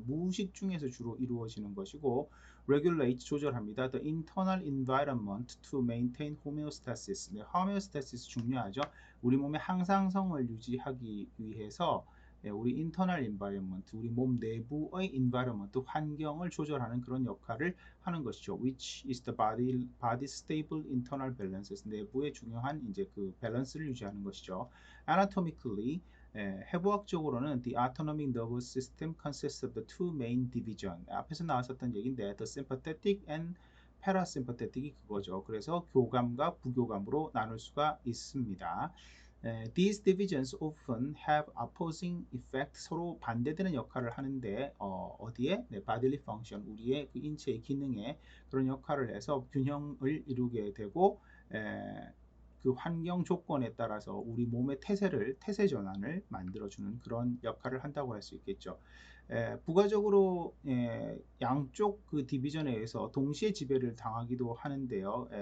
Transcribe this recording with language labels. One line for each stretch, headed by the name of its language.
Korean: 무의식 중에서 주로 이루어지는 것이고, regulate 조절합니다.
English: The internal environment to maintain homeostasis. 네, homeostasis
Korean: 중요하죠. 우리 몸의 항상성을 유지하기 위해서 우리 internal environment, 우리 몸 내부의 environment, 환경을 조절하는 그런 역할을 하는 것이죠.
English: Which is the body stable internal balances.
Korean: 내부의 중요한 이제 그 밸런스를 유지하는 것이죠.
English: Anatomically,
Korean: 해부학적으로는
English: the autonomic nervous system consists of the two main division.
Korean: 앞에서 나왔었던 얘기인데
English: the sympathetic and parasympathetic
Korean: 이 그거죠. 그래서 교감과 부교감으로 나눌 수가 있습니다.
English: These divisions often have opposing effect,
Korean: 서로 반대되는 역할을 하는데 어디에? 네, bodily function, 우리의 그 인체의 기능에 그런 역할을 해서 균형을 이루게 되고 그 환경 조건에 따라서 우리 몸의 태세 전환을 만들어주는 그런 역할을 한다고 할 수 있겠죠. 부가적으로 양쪽 그 디비전에 의해서 동시에 지배를 당하기도 하는데요.